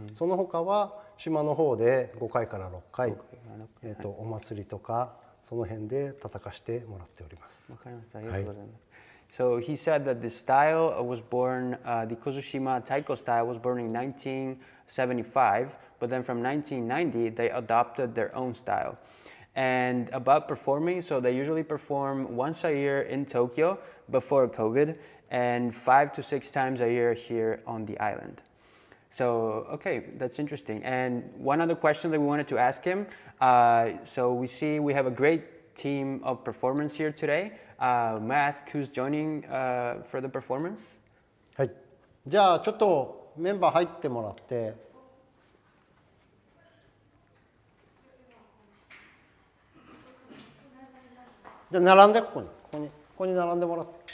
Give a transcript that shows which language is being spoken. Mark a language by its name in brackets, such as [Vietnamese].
[Japanese] その他は島の方で5回から6回、お祭りとかその辺で叩かしてもらっております。はい。 [English] So he said that the style was born, the Kozushima Taiko style was born in 1975, but then from 1990 they adopted their own style. And about performing, so they usually perform once a year in Tokyo before COVID, and 5 to 6 times a year here on the island. So, okay, that's interesting. And one other question that we wanted to ask him, so we see we have a great team of performance here today. May I ask who's joining for the performance? [Japanese] はい。じゃあちょっとメンバー入ってもらって。じゃあ並んでここに並んでもらって。